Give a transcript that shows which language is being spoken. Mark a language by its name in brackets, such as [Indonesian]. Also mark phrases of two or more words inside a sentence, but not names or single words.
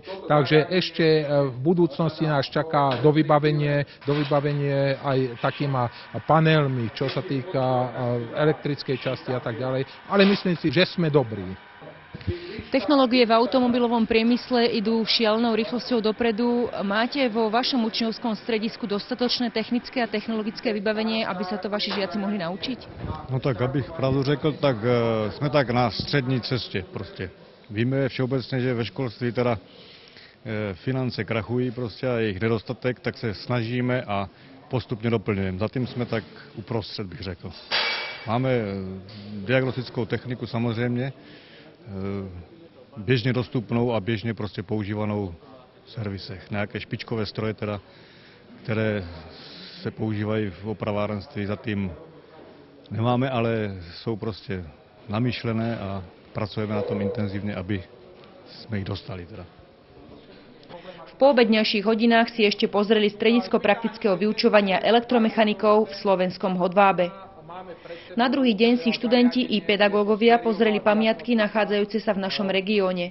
[Slovak] Takže ešte v budúcnosti nás čaká dovybavenie aj takýma panelmi, čo sa týka elektrickej časti a tak ďalej. Ale myslím si, že sme dobrí. Technológie v automobilovom priemysle idú šialenou rýchlosťou dopredu. Máte vo vašom učňovskom stredisku dostatočné technické a technologické vybavenie, aby sa to vaši žiaci mohli naučiť? [Czech] No tak, abych pravdu řekl, tak jsme tak na střední cestě prostě. Víme všeobecně, že ve školství teda finance krachují prostě a jejich nedostatek, tak se snažíme a postupně doplňujeme. Zatím jsme tak uprostřed, bych řekl. Máme diagnostickou techniku samozřejmě, běžně dostupnou a běžně prostě používanou v servisech. Nějaké špičkové stroje, teda, které se používají v opravárenství, zatím nemáme, ale jsou prostě namyšlené a pracujeme na tom [Slovak] intenzívne, aby sme ich dostali. [Czech] Teda. [Slovak] V poobedňajších hodinách si ešte pozreli stredisko praktického vyučovania elektromechanikov v slovenskom Hodvábe. Na druhý deň si študenti i pedagógovia pozreli pamiatky nachádzajúce sa v našom regióne.